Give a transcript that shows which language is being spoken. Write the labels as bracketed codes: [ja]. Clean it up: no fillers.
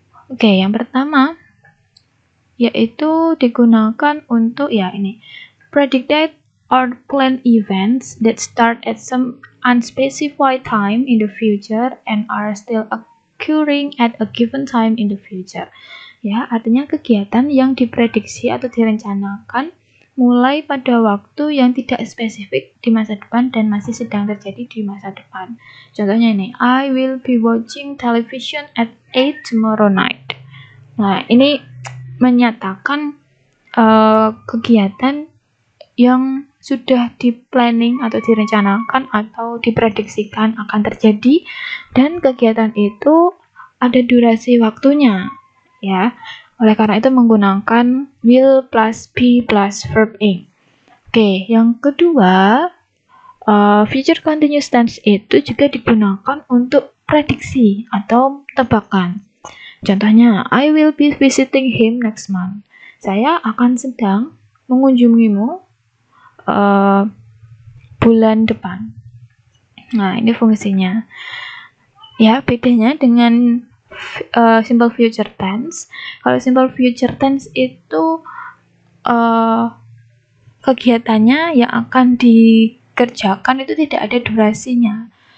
[id] Oke, yang pertama yaitu digunakan untuk ya ini, [en] predict or plan events that start at some unspecified time in the future and are still occurring at a given time in the future. [id] Ya, artinya kegiatan yang diprediksi atau direncanakan mulai pada waktu yang tidak spesifik di masa depan dan masih sedang terjadi di masa depan. Contohnya ini, [en] I will be watching television at 8 tomorrow night. [id] Nah, ini menyatakan kegiatan yang sudah di-planning atau direncanakan atau diprediksikan akan terjadi dan kegiatan itu ada durasi waktunya ya. Oleh karena itu menggunakan [en] will plus be plus verb ing. [id] Oke, yang kedua, future continuous tense itu juga digunakan untuk prediksi atau tebakan. Contohnya, [en] I will be visiting him next month. [id] Saya akan sedang mengunjungimu bulan depan. Nah, ini fungsinya. Ya, bedanya dengan simple future tense. Kalau simple future tense itu kegiatannya yang akan dikerjakan itu tidak ada durasinya.